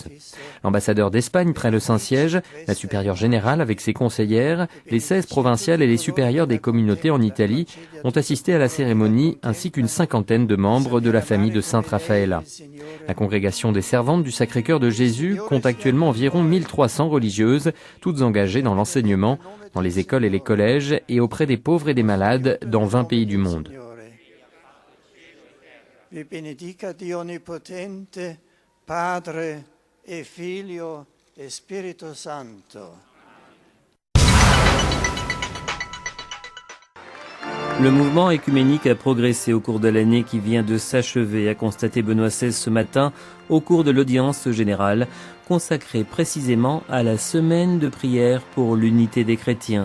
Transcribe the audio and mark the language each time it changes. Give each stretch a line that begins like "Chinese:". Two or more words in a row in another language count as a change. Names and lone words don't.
French: L'ambassadeur d'Espagne près le Saint-Siège, la supérieure générale avec ses conseillères, les 16 provinciales et les supérieurs des communautés en Italie ont assisté à la cérémonie ainsi qu'une cinquantaine de membres de la famille de Sainte Rafaela. La congrégation des Servantes du Sacré-Cœur de Jésus compte actuellement environ 1300 religieuses, toutes engagées dans l'enseignement, dans les écoles et les collèges et auprès des pauvres et des malades dans 20 pays du monde.
Italian: Vi benedica Dio onnipotente, Padre e Figlio e Spirito Santo.
French: Le mouvement œcuménique a progressé au cours de l'année qui vient de s'achever, a constaté Benoît XVI ce matin au cours de l'audience générale, consacrée précisément à la semaine de prière pour l'unité des chrétiens.